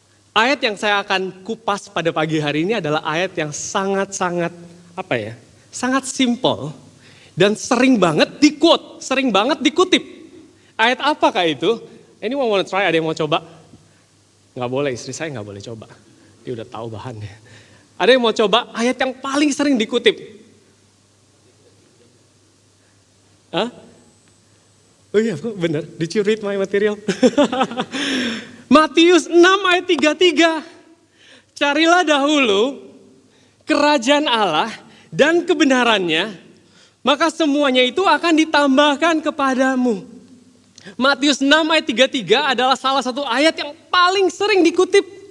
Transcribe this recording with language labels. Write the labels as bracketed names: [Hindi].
[Indonesian] Ayat yang saya akan kupas pada pagi hari ini adalah ayat yang sangat-sangat sangat simple dan sering banget di-quote, sering banget dikutip. Ayat apakah itu? [English] Anyone wanna try? [Indonesian] Ada yang mau coba? Nggak boleh, istri saya nggak boleh coba. Dia udah tahu bahannya. Ada yang mau coba ayat yang paling sering dikutip? Hah? Oh iya benar, [English] did you read my material? [Indonesian] Matius 6 ayat 33. Carilah dahulu kerajaan Allah dan kebenarannya, maka semuanya itu akan ditambahkan kepadamu. Matius 6 ayat 33 adalah salah satu ayat yang paling sering dikutip.